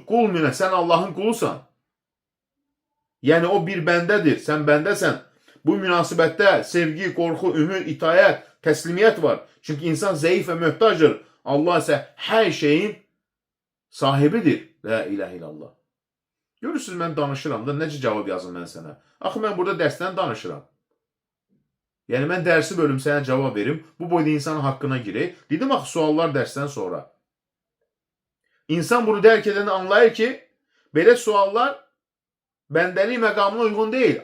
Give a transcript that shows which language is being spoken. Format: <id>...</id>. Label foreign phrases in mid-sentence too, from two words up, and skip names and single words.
<tr>Kul müne. Sen Allah'ın kulusan. Yani o bir bendedir. Sen bendesen. Bu münasebette sevgi, korku, ümit, itaat, teslimiyet var. Çünkü insan zayıf ve mühtacdır. Allah ise her şeyin sahibidir.</tr> <ar>لا إله إلا الله.</ar> <az>Görürsünüz mən danışıram da necə cavab yazım mən sənə. Axı mən burada dərsdən danışıram. Yəni mən dərsi bölüm sənə cavab verim. Bu boyda insanın haqqına girək. Dedim axı suallar dərsdən sonra. İnsan bunu dərk edəni anlayır ki belə suallar bəndəlik məqamına uyğun deyil.</az>